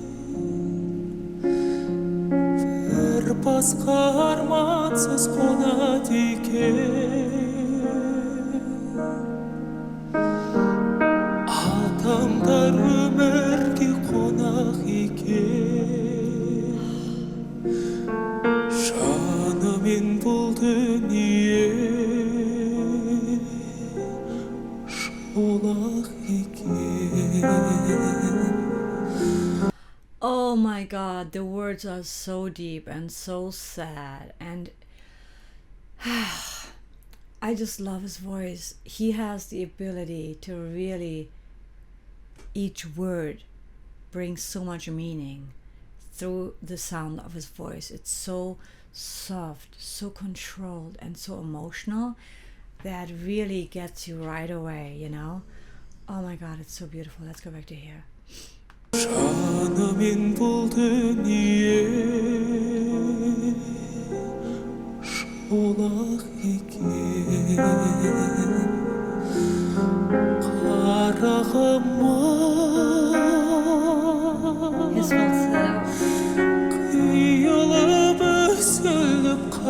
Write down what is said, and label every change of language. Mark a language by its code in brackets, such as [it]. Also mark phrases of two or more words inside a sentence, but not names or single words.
[kk] бір басқа армансыз қонады екен, адамдар өмірге қонақ екен, жанымен бұл дүние шолақ екен. [en] Oh my god, the words are so deep and so sad, and I just love his voice. He has the ability to really, each word brings so much meaning through the sound of his voice. It's so soft, so controlled and so emotional that really gets you right away, you know? Oh my god, it's so beautiful. Let's go back to here. [kk] жанымен бұл дүние шолақ екен, Qaraģym-aı, қиылып үзіліп